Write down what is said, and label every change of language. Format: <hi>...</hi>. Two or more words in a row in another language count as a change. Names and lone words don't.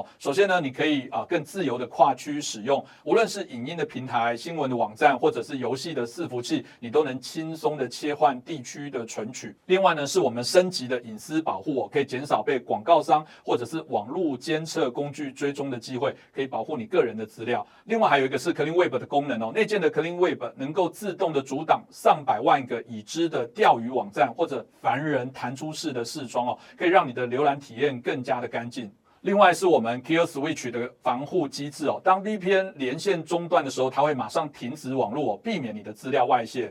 <zh>首先呢，你可以更自由的跨區使用，無論是影音的平台、新聞的網站，或者是遊戲的伺服器，你都能輕鬆的切換地區的存取。另外呢，是我們升級的隱私保護哦，可以減少被廣告商或者是網絡監測工具追蹤的機會，可以保護你個人的資料。另外還有一個是 Clean Web 的功能哦，內建的 Clean Web 能夠自動的阻擋上百萬個已知的釣魚網站或者凡人彈出式的視窗哦，可以讓你的瀏覽體驗更加的乾淨。另外是我們 Kill Switch 的防護機制哦，當 VPN 連線中斷的時候，它會馬上停止網絡哦，避免你的資料外泄。</zh>